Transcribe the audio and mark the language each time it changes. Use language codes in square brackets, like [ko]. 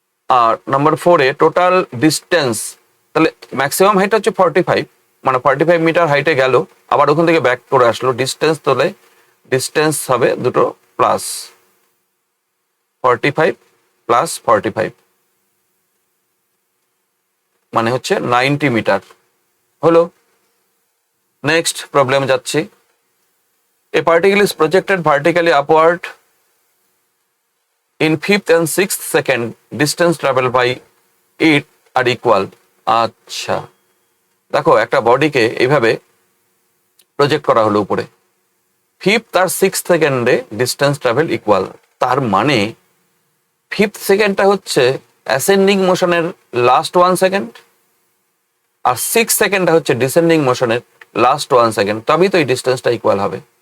[bn] আর number 4 এ total distance, তাহলে maximum height হচ্ছে 45, মানে 45 মিটার হাইটে গেল, আবার ওখান থেকে ব্যাক করে আসলো, ডিস্টেন্স তোলে, ডিস্টেন্স হবে দুটো প্লাস 45 + 45, মানে হচ্ছে 90 মিটার হলো। নেক্সট প্রবলেম যাচ্ছি। [en] A particle is projected vertically upward in 5th and 6th second. Distance traveled by it are equal. [bn] আচ্ছা, দেখো একটা বডিকে এইভাবে প্রজেক্ট করা হলো উপরে, 5th আর 6th সেকেন্ডে ডিস্টেন্স ট্রাভেল ইকুয়াল, তার মানে 5th সেকেন্ডটা হচ্ছে অ্যাসেন্ডিং মোশনের লাস্ট 1 সেকেন্ড, আর 6th সেকেন্ডটা হচ্ছে ডিসেন্ডিং মোশনের লাস্ট 1 সেকেন্ড, তবেই তো এই ডিস্টেন্সটা ইকুয়াল হবে।